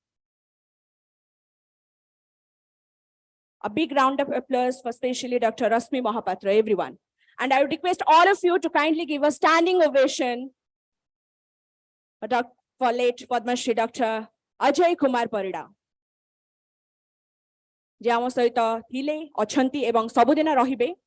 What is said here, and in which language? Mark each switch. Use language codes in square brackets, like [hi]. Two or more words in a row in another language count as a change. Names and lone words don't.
[en] A big round of applause for especially Dr. Rasmi Mahapatra, everyone. And I would request all of you to kindly give a standing ovation for late Padma Shri Dr. Ajay Kumar Parida. [or] ଯେ ଆମ ସହିତ ଥିଲେ ଅଛନ୍ତି ଏବଂ ସବୁଦିନ ରହିବେ